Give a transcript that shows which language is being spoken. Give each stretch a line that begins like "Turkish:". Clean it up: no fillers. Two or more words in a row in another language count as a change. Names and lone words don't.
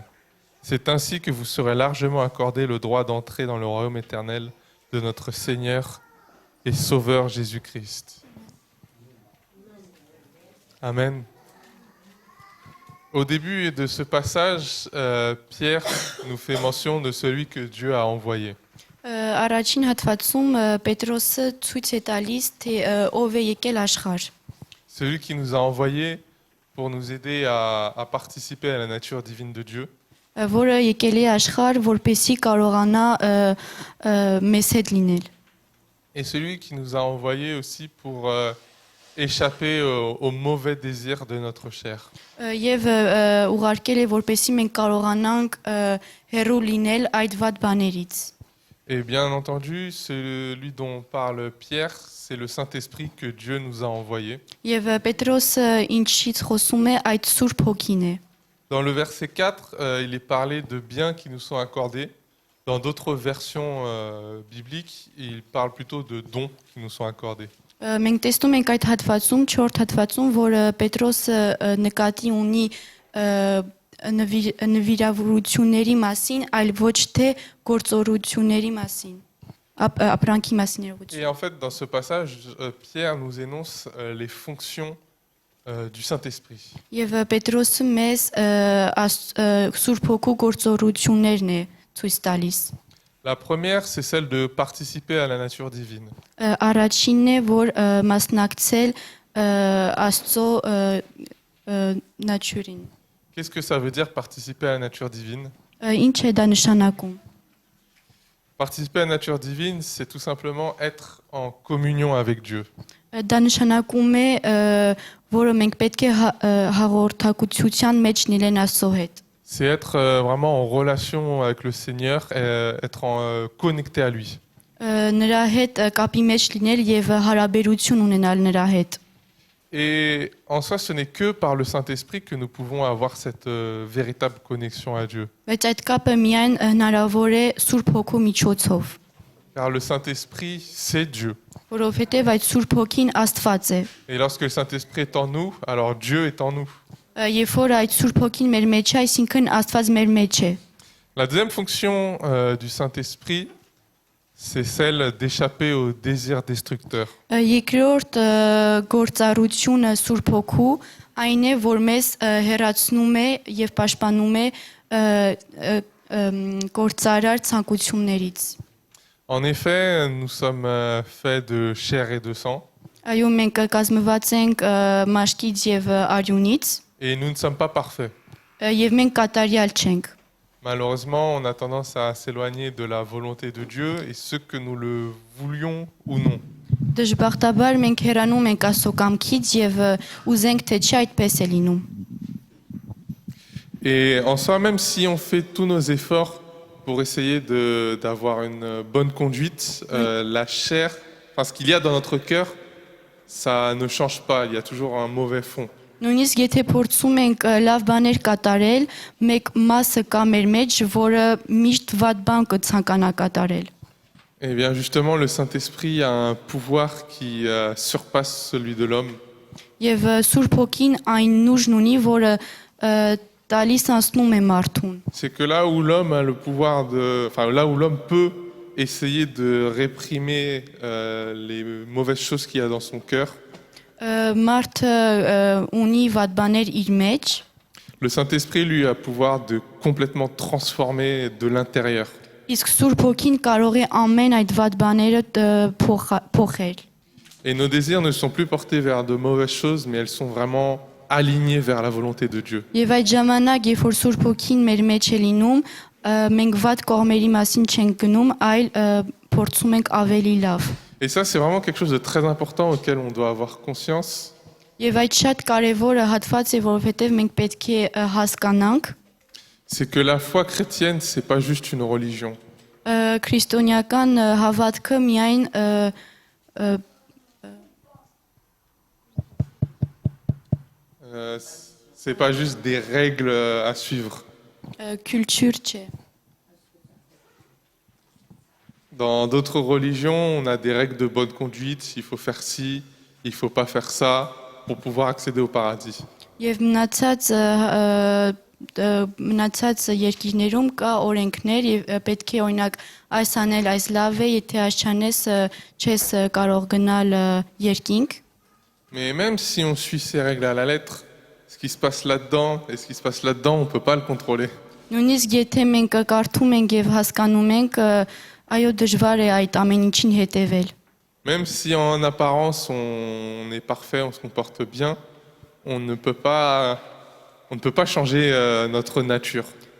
French: C'est ainsi que vous serez largement accordé le droit d'entrer dans le royaume éternel de notre Seigneur et Sauveur Jésus-Christ. Amen. Au début de ce passage, Pierre nous fait mention de celui que Dieu a envoyé.
Armenian: Առաջին հատվածում Պետրոսը ցույց է տալիս, թե ով է եկել աշխարհ։
French: Celui qui nous a envoyés pour nous aider à participer à la nature divine de Dieu.
Armenian: որը եկել է աշխարհ, որպեսզի կարողանա մեզ հետ լինել։
French: Et celui qui nous a envoyés aussi pour échapper aux mauvais désirs de notre chair.
Armenian: Եվ ուղարկել է, որպեսզի մենք կարողանանք հեռու լինել այդ վատ բաներից։
French: Et bien entendu, celui dont parle Pierre, c'est le Saint-Esprit que Dieu nous a envoyé.
Armenian: Եվ Պետրոսը ինչից խոսում է, այդ Սուրբ Հոգին է։
French: Dans le verset 4, il est parlé de biens qui nous sont accordés. Dans d'autres versions bibliques, il parle plutôt de dons qui nous sont accordés.
Armenian: Մենք տեսնում ենք այդ հատվածում, 4 հատվածում, որ Պետրոսը նկատի ունի նվիրավորությունների մասին, այլ ոչ թե գործառույթների մասին, ապրանքի մասին
French: Et en fait, dans ce passage, Pierre nous énonce les fonctions du Saint-Esprit.
Armenian: Եվ Պետրոսը մեզ Սուրբ Հոգու գործառույթներն է ցույց տալիս։
French: La première, c'est celle de participer à la nature divine.
Armenian: Առաջինն է, որ մասնակցել Աստծո nature-ին։
French: Qu'est-ce que ça veut dire participer à la nature divine?
Armenian: Ինչ է դա նշանակում։
French: Participer à la nature divine, c'est tout simplement être en communion avec Dieu.
Armenian: Դա նշանակում է, որը մենք պետք է հաղորդակցության մեջ լինեն Աստծո հետ։
French: C'est être vraiment en relation avec le Seigneur, et être connecté à lui.
Armenian: Նրա հետ կապի մեջ լինել եւ հարաբերություն ունենալ նրա հետ։
French: Et en soi, ce n'est que par le Saint-Esprit que nous pouvons avoir cette véritable connexion à Dieu.
Armenian: Բայց այդ կապը միայն հնարավոր է Սուրբ Հոգու միջոցով,
French: Car le Saint-Esprit, c'est Dieu.
Armenian: որովհետեւ այդ Սուրբ Հոգին Աստված է։
French: Et lorsque le Saint-Esprit est en nous, alors Dieu est en nous.
Armenian: Երբ որ այդ Սուրբ Հոգին մեր մեջ է, այսինքն Աստված մեր մեջ է։
French: La deuxième fonction du Saint-Esprit, c'est celle d'échapper aux désirs destructeurs.
Armenian: Երկրորդ գործառությունը Սուրբ Հոգու այն է, որ մեզ հեռացնում է եւ պաշտպանում է գործարար ցանկություններից։
French: En effet, nous sommes faits de chair et de sang,
Armenian: Այո, մենք կազմված ենք մաշկից եւ արյունից
French: et nous ne sommes pas parfaits.
Armenian: եւ մենք կատարյալ չենք։
French: Malheureusement, on a tendance à s'éloigner de la volonté de Dieu, et ce que nous le voulions ou non.
Armenian: Դժբախտաբար մենք հեռանում ենք Աստծո կամքից եւ ուզենք թե չի այդպես է լինում։
French: Et en soi, même si on fait tous nos efforts pour essayer d'avoir une bonne conduite, la chair, enfin ce qu'il y a dans notre cœur, ça ne change pas, il y a toujours un mauvais fond.
Armenian: Նույնիսկ եթե փորձում ենք լավ բաներ կատարել, մեկ մասը կա մեր մեջ, որը միշտ վատ բան կցանկանա կատարել։
French: Et bien justement, le Saint-Esprit a un pouvoir qui surpasse celui de l'homme.
Armenian: Եվ Սուրբ Հոգին այն ուժն ունի, որը տալիս անցնում է մարդուն։
French: C'est que là où l'homme a le pouvoir enfin là où l'homme peut essayer de réprimer les mauvaises choses qu'il y a dans son cœur,
Armenian: Մարդը ունի վատ բաներ իր մեջ,
French: le Saint-Esprit lui a le pouvoir de complètement transformer de l'intérieur.
Armenian: իսկ Սուրբ Հոգին կարող է ամեն այդ վատ բաները փոխել։
French: Et nos désirs ne sont plus portés vers de mauvaises choses, mais elles sont vraiment alignées vers la volonté de Dieu.
Armenian: Եվ այդ ժամանակ, երբ որ Սուրբ Հոգին մեր մեջ է լինում, մենք վատ կողմերի մասին չենք գնում, այլ փորձում ենք ավելի լավ։
French: Et ça, c'est vraiment quelque chose de très important auquel on doit avoir conscience.
Armenian: Եվ այդ շատ կարևոր հատված է, որովհետև մենք պետք է հասկանանք,
French: C'est que la foi chrétienne, c'est pas juste une religion.
Armenian: քրիստոնեական հավատքը միայն
French: C'est pas juste des règles à suivre.
Armenian: քուլտուր չէ։
French: Dans d'autres religions, on a des règles de bonne conduite. Il faut faire ci, il faut pas faire ça pour pouvoir accéder au paradis.
Armenian: Եվ մնացած երկիրներում կա օրենքներ եւ պետք է օրինակ այս անել, այս լավ է, եթե այս չանես չես կարող գնալ երկինք։
French: Mais même si on suit ces règles à la lettre, ce qui se passe là-dedans et ce qui se passe là-dedans, on peut pas le contrôler.
Armenian: Նույնիսկ եթե մենք կարդում ենք եւ հասկանում ենք, այո դժվար է այդ ամեն ինչին հետևել։
French: Même si en apparence on est parfait, on se comporte bien, on ne peut pas changer notre nature.